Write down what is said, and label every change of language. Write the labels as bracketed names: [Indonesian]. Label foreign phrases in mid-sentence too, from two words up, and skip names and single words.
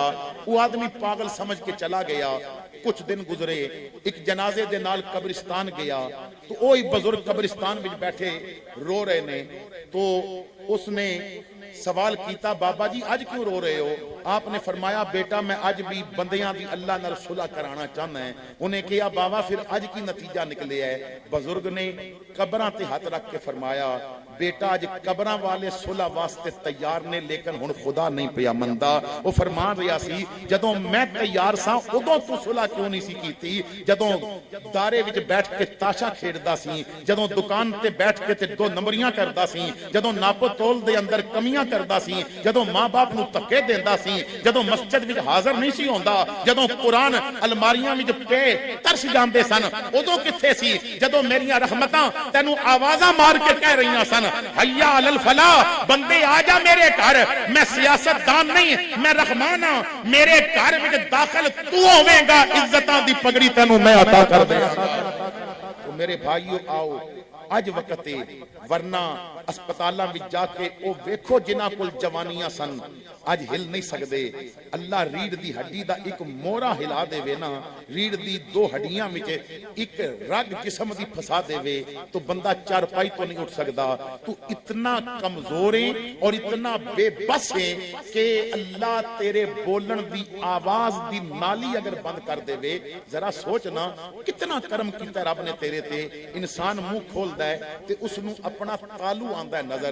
[Punjabi] وہ آدمی پاگل سمجھ کے چلا گیا۔ کچھ دن گزرے، ایک جنازے دے نال قبرستان گیا تو وہی بزرگ قبرستان وچ بیٹھے رو رہے نے۔ تو اس نے سوال کیتا بابا جی آج کیوں رو رہے ہو؟ آپ نے فرمایا بیٹا میں آج بھی بندیاں دی اللہ نال صلح کرانا چاہنا ہے۔ انہیں کہا بابا پھر آج کی نتیجہ نکلے ہے؟ بزرگ نے قبراں تے ہاتھ رکھ کے فرمایا بیٹا آج قبراں والے صلح واسطے تیار نے لیکن ہن خدا نہیں پیا مندا۔ وہ فرمان رہا سی جدوں میں تیار سا ادوں تو صلح کیوں نہیں سی کیتی؟ جدوں دارے وچ بیٹھ کے تاشا کھیڈدا سی، جدوں دکان تے بیٹھ کے تے 2 نمبریاں کردا سی، جدوں ناپ تول دے اندر کمیاں کردا سی، جدوں ماں باپ نو تکے دیندا سی، جدوں مسجد وچ حاضر نہیں سی ہوندا، جدوں قرآن الماریاں وچ پے ترس جاندے سن، ادوں کتھے سی جدوں میریاں رحمتاں تینوں آوازاں مار کے کہہ رہیاں سن [Arabic] حیا علی الفلاح، [Punjabi] بندے آ جا میرے گھر، میں سیاست دان نہیں میں رحمان ہاں، میرے گھر وچ داخل تو ہوویں گا، عزتاں دی پگڑی تینوں میں عطا کر دے۔ تو میرے بھائیو آؤ اج وقت ہے، ورنہ اسپتالاں وچ جا کے او ویکھو جنہاں کول جوانیاں سن اج ہل نہیں سکدے۔ اللہ ریڑھ دی ہڈی دا ایک مورا ہلا دے وے نا، ریڑھ دی 2 ہڈیاں وچ ایک رگ جسم دی پھسا دے وے تو بندہ چارپائی تو نہیں اٹھ سکدا۔ تو اتنا کمزور ہے اور اتنا بے بس ہے کہ اللہ تیرے بولن دی آواز دی نالی اگر بند کر دے وے، ذرا سوچنا کتنا کرم کیتا رب نے تیرے تے۔ انسان منہ کھولدا ہے تے اس نو اپنا تالو آندا ہے نظر۔